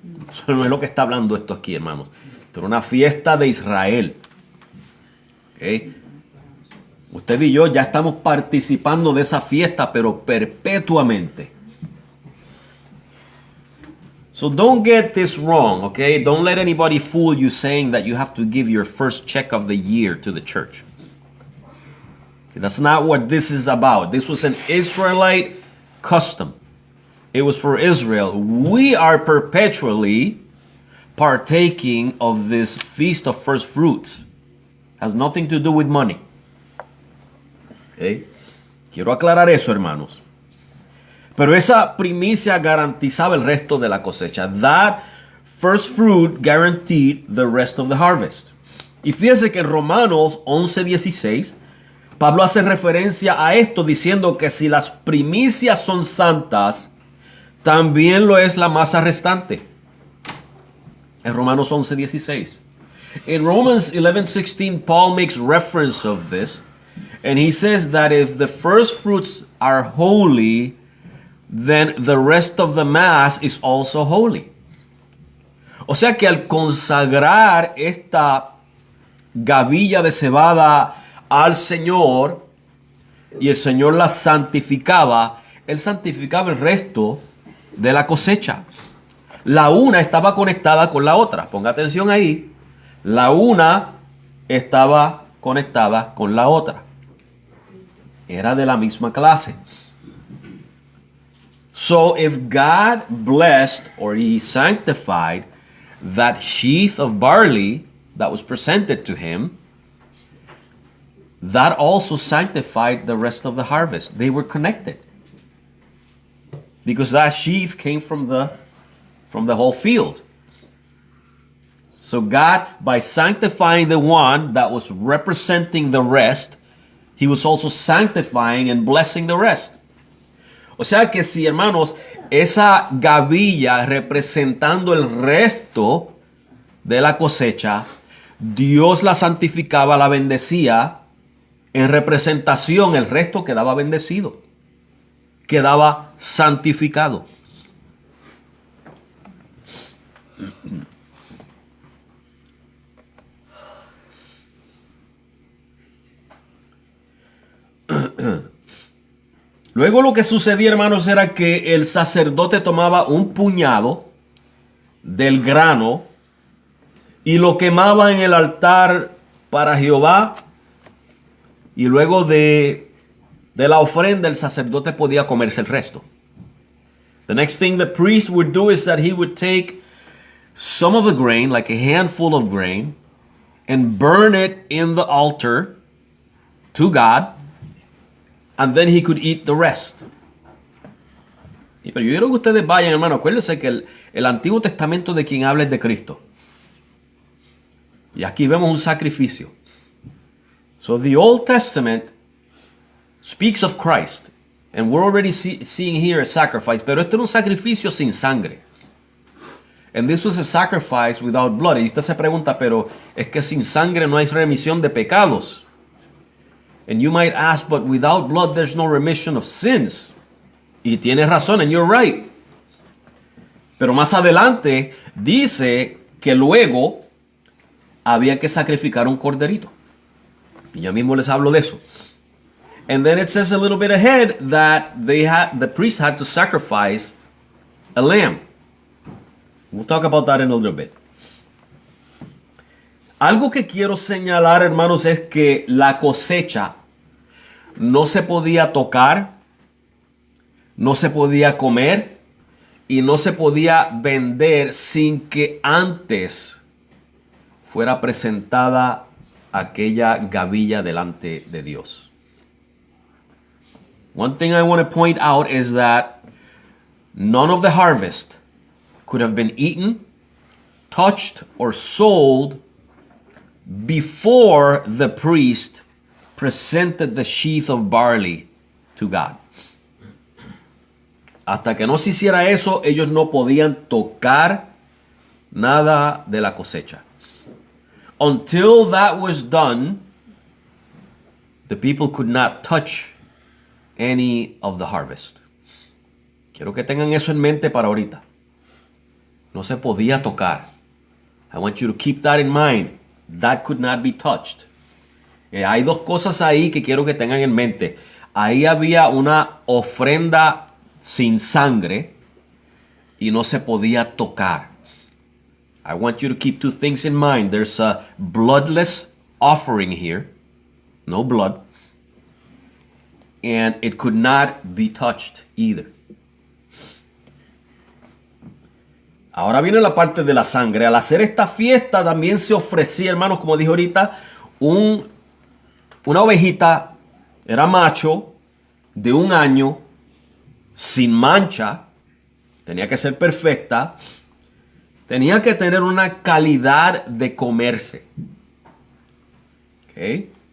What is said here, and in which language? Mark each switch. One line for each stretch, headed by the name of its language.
Spanish: Eso no es lo que está hablando esto aquí, hermanos. Esto era una fiesta de Israel. ¿Okay? Usted y yo ya estamos participando de esa fiesta, pero perpetuamente.
English: So don't get this wrong, okay? Don't let anybody fool you saying that you have to give your first check of the year to the church. Okay, that's not what this is about. This was an Israelite custom. It was for Israel. We are perpetually partaking of this feast of first fruits. Has nothing to do with money. Okay?
Spanish: Quiero aclarar eso, hermanos. Pero esa primicia garantizaba el resto de la cosecha.
English: That first fruit guaranteed the rest of the harvest.
Spanish: Y fíjese que en Romanos 11:16, Pablo hace referencia a esto diciendo que si las primicias son santas, también lo es la masa restante. En Romanos 11:16.
English: In Romans 11:16, Paul makes reference of this, and he says that if the first fruits are holy, then the rest of the mass is also holy.
Spanish: O sea que al consagrar esta gavilla de cebada al Señor y el Señor la santificaba, Él santificaba el resto de la cosecha. La una estaba conectada con la otra. Ponga atención ahí. La una estaba conectada con la otra. Era de la misma clase.
English: So if God blessed or He sanctified that sheaf of barley that was presented to Him, that also sanctified the rest of the harvest. They were connected. Because that sheaf came from the whole field. So God, by sanctifying the one that was representing the rest, he was also sanctifying and blessing the rest.
Spanish: O sea que si, hermanos, esa gavilla representando el resto de la cosecha, Dios la santificaba, la bendecía, en representación el resto quedaba bendecido, quedaba santificado. Luego lo que sucedía, hermanos, era que el sacerdote tomaba un puñado del grano y lo quemaba en el altar para Jehová, y luego de la ofrenda el sacerdote podía comerse el resto.
English: The next thing the priest would do is that he would take some of the grain, like a handful of grain, and burn it in the altar to God, and then he could eat the rest.
Spanish: Pero yo quiero que ustedes vayan, hermano, acuérdense que el Antiguo Testamento de quien habla es de Cristo. Y aquí vemos un sacrificio.
English: So the Old Testament speaks of Christ, and we're already seeing here a sacrifice,
Spanish: pero este era un sacrificio sin sangre.
English: And this was a sacrifice without blood.
Spanish: Y usted se pregunta, pero es que sin sangre no hay remisión de pecados.
English: And you might ask, but without blood there's no remission of sins.
Spanish: Y tienes razón,
English: and you're right.
Spanish: Pero más adelante dice que luego había que sacrificar un corderito. Y ya mismo les hablo de eso.
English: And then it says a little bit ahead that the priest had to sacrifice a lamb. We'll talk about that in a little bit.
Spanish: Algo que quiero señalar, hermanos, es que la cosecha no se podía tocar, no se podía comer y no se podía vender sin que antes fuera presentada aquella gavilla delante de Dios.
English: One thing I want to point out is that none of the harvest could have been eaten, touched, or sold before the priest presented the sheaf of barley to God.
Spanish: Hasta que no se hiciera eso, ellos no podían tocar nada de la cosecha.
English: Until that was done, the people could not touch any of the harvest.
Spanish: Quiero que tengan eso en mente para ahorita. No se podía tocar.
English: I want you to keep that in mind. That could not be touched.
Spanish: Hay dos cosas ahí que quiero que tengan en mente. Ahí había una ofrenda sin sangre y no se podía tocar.
English: I want you to keep two things in mind. There's a bloodless offering here. No blood. And it could not be touched either.
Spanish: Ahora viene la parte de la sangre. Al hacer esta fiesta también se ofrecía, hermanos, como dije ahorita, una ovejita, era macho, de 1 año, sin mancha, tenía que ser perfecta, tenía que tener una calidad de comerse. ¿Okay?